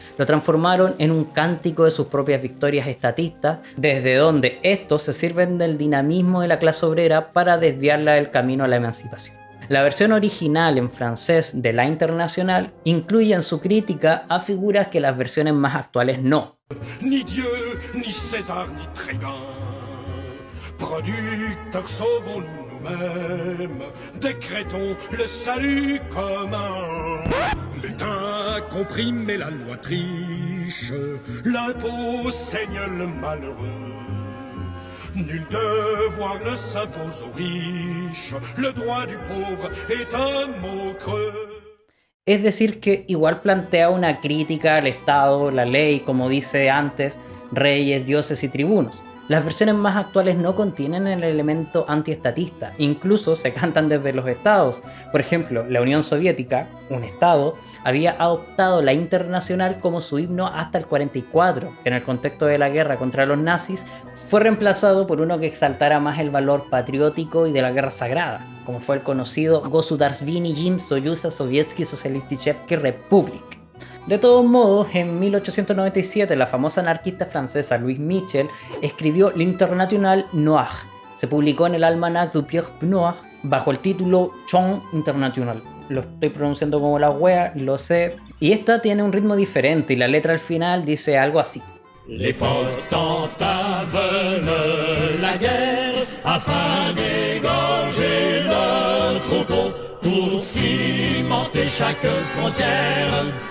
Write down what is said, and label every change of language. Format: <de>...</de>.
<es>Lo transformaron en un cántico de sus propias victorias estatistas, desde donde estos se sirven del dinamismo de la clase obrera para desviarla del camino a la emancipación. La versión original en francés de La Internacional incluye en su crítica a figuras que las versiones más actuales no.</es> <fr>Ni Dieu, ni César, ni Trébin. Producteurs sauvons-nous nous-mêmes, décrétons le salut commun. L'État comprime et la loi triche, l'impôt saigne le malheureux. Nul devoir ne s'impose aux riches, le droit du pauvre est un mot creux.</fr> <es>Es decir, que igual plantea una crítica al Estado, la ley, como dice antes, reyes, dioses y tribunos. Las versiones más actuales no contienen el elemento antiestatista, incluso se cantan desde los estados. Por ejemplo, la Unión Soviética, un estado, había adoptado la Internacional como su himno hasta el 44, que en el contexto de la guerra contra los nazis fue reemplazado por uno que exaltara más el valor patriótico y de la guerra sagrada, como fue el conocido Государственный Союз Советский Социалистический Республик. De todos modos, en 1897 la famosa anarquista francesa Louise Michel escribió L'Internationale Noire. Se publicó en el Almanach du Pierre Noir bajo el título Chant International. Lo estoy pronunciando como la wea, lo sé. Y esta tiene un ritmo diferente y la letra al final dice algo así.</es> <fr>Les potentats veulent la guerre afin d'égorger leurs troupeaux pour cimenter chaque frontière.</fr>